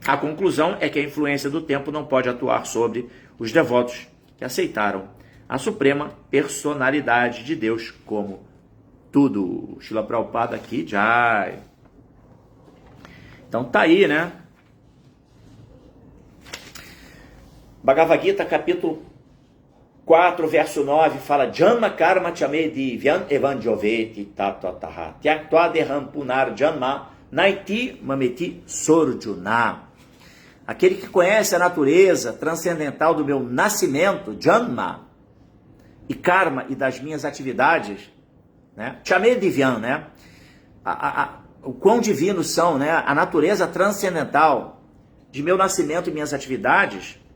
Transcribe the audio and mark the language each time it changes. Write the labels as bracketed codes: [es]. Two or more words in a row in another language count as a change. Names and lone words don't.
[pt] A conclusão é que a influência do tempo não pode atuar sobre os devotos que aceitaram a suprema personalidade de Deus como tudo. Srila Prabhupada aqui, Jai. Então tá aí, né? Bhagavad Gita, capítulo 4, verso 9, fala [sa] Janma karma chame divyan evanjoveti tatataha tyaktuadeham punar janma naiti mameti sorjuna. [pt] Aquele que conhece a natureza transcendental do meu nascimento, Janma, e karma e das minhas atividades, né? [sa] Chame divyan, [pt] né? O quão divinos são, né? A natureza transcendental de meu nascimento e minhas atividades.